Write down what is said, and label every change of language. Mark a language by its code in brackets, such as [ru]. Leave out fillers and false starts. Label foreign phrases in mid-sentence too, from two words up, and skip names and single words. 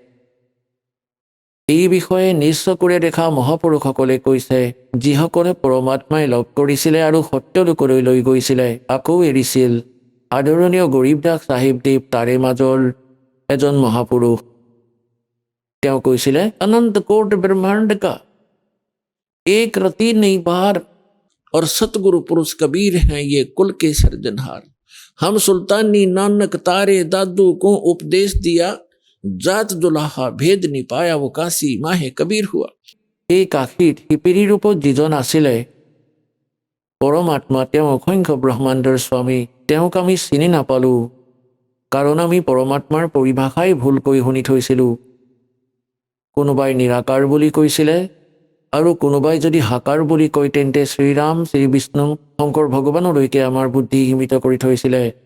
[as] এই বিষয়ে নিজ চকুৰে দেখা মহাপুৰুষসকলে কৈছে, যিসকলে পৰমাত্মাই লগ কৰিছিলে আৰু সত্যলোকলৈ লৈ গৈছিলে, আকৌ এৰিছিল। আদৰণীয় গৰীব দাস চাহিবদেৱ তাৰে মাজৰ এজন মহাপুৰুষ। তেওঁ কৈছিলে, [hi] अनंत कोट ब्रह्मांड का एक रति नहीं बार, और सतगुरु पुरुष कबीर हैं ये कुल के सर्जनहार। हम सुल्तानी नानक तारे दादू को उपदेश दिया, जात दुलाहा भेद नहीं पाया वो काशी माहे कबीर हुआ। [as] এই কাশীত শিপিনীৰ ৰূপত যিজন আছিলে পৰমাত্মা, তেওঁ অসংখ্য ব্ৰহ্মাণ্ডৰ স্বামী। তেওঁক আমি চিনি নাপালোঁ, কাৰণ আমি পৰমাত্মাৰ পৰিভাষাই ভুলকৈ শুনি থৈছিলোঁ। কোনোবাই নিৰাকাৰ বুলি কৈছিলে, আৰু কোনোবাই যদি সাকাৰ বুলি কয় তেন্তে শ্ৰীৰাম, শ্ৰী বিষ্ণু, শংকৰ ভগৱানলৈকে আমাৰ বুদ্ধি সীমিত কৰি থৈছিলে।